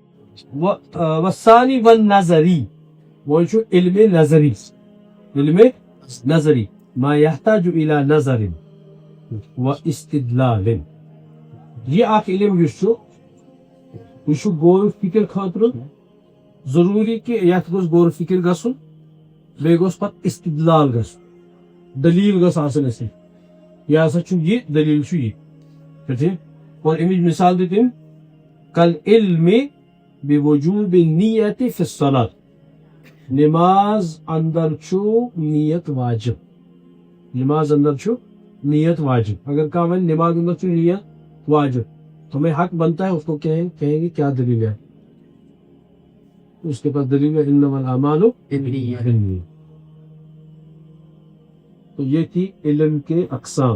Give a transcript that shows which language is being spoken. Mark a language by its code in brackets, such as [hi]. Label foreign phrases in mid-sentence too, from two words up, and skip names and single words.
[ar] والثانی والنظری، [ur] وہ جو علم نظری [ar] ما يحتاج الى نظر واستدلال، [ks] یہ اخ علم یہ غور فکر خاطر ضروری کہ یتھ گوس غور فکر گژھن، بیٚیہِ گوس پتہٕ استدلال گژھن، دلیل گژھ آسن اس یہ ہسا چھُ یہ دلیل چھُ یہ ٹھیک۔ اور امچ مثال دی تم کل [ar] علم بوجوب النیت فی الصلاۃ، [ks] نماز اندر چھُ نیت واجب، نماز اندر چھُ نیت واجب، اگر کہاں ون نماز اندر چھُ نیت واجب [ur] تو ہمیں حق بنتا ہے اس کو کہیں گے کیا دلیل ہے، [ks] اس کے پاس دلیل ہے [ar] انما الاعمال بالنیات۔ [ur] تو یہ تھی علم کے اقسام۔